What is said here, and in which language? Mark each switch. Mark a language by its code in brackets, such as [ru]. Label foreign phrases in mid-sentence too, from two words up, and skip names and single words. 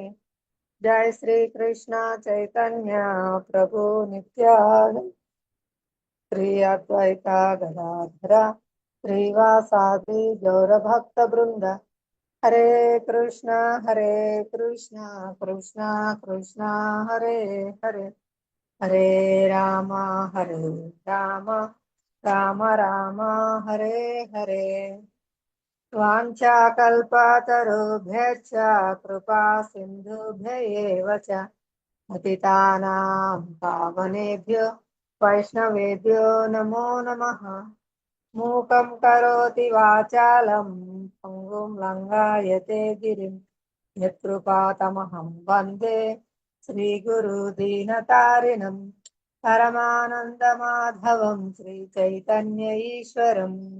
[sa] జై శ్రీ కృష్ణ చైతన్య ప్రభు నిత్యానంద శ్రీ అద్వైత గదాధర శ్రీవాసాది గౌరభక్త బృంద. హరే కృష్ణ కృష్ణ కృష్ణ హరే హరే, హరే రామ రామ రామ రామ హరే హరే. వాంఛాకల్పతరుభ్యశ్చ కృపా సింధుభ్య ఏవ చ పతితానాం పావనేభ్యో వైష్ణవేభ్యో నమో నమః. మూకం కరోతి వాచాలం పంగుం లంఘాయతే గిరిం యత్కృపాతమహం వందే శ్రీగురు దీనతారిణం పరమానందమాధవం శ్రీ చైతన్య ఈశ్వరం.